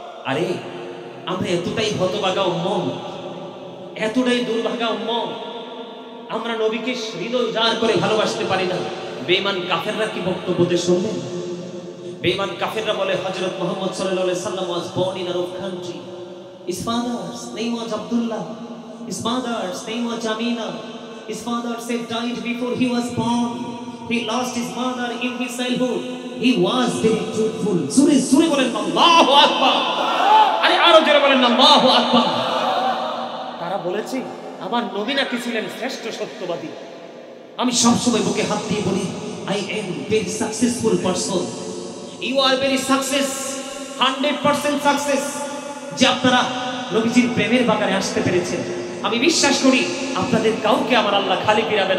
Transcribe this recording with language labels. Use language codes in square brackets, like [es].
[bn] আরে আমরা এতটাই হতভাগা উম্মত, এতটাই দুর্ভাগা উম্মত, আমরা নবীকে হৃদয় উজাড় করে ভালোবাসতে পারি না। বেঈমান কাফেররা কি বক্তব্যতে শুনবেন? বেঈমান কাফেররা বলে হযরত মুহাম্মদ সাল্লাল্লাহু আলাইহি ওয়াসাল্লাম [en] was born in Arab country. His father's name was Abdullah. His mother's name was Amina. His father said died before he was born. He lost his mother in his childhood. He was very truthful. Sure sure [bn] বলেন আল্লাহু আকবার। আরে আরো জোরে বলেন আল্লাহু আকবার। তারা বলেছে আমার নবী নাকি ছিলেন শ্রেষ্ঠ সত্যবাদী। আমি সবসময় বুকে হাত দিয়ে বলি [en] I am very successful person. You are very success, 100% success. [bn] যে আপনারা নবীজির প্রেমের বাগানে আসতে পেরেছেন, আমি বিশ্বাস করি আপনাদের কাউকে আমার আল্লাহ খালি ফিরাবেন।